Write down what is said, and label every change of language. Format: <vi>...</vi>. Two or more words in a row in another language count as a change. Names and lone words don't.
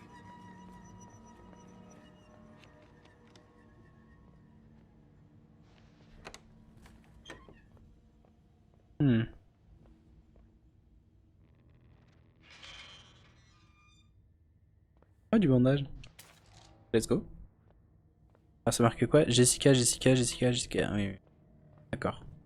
<fr>Hmm. Oh du bandage.</fr> <en>Let's go.</en> <fr>Ah ça marque quoi? Jessica, Jessica, Jessica, Jessica. Oui, oui. D'accord.</fr>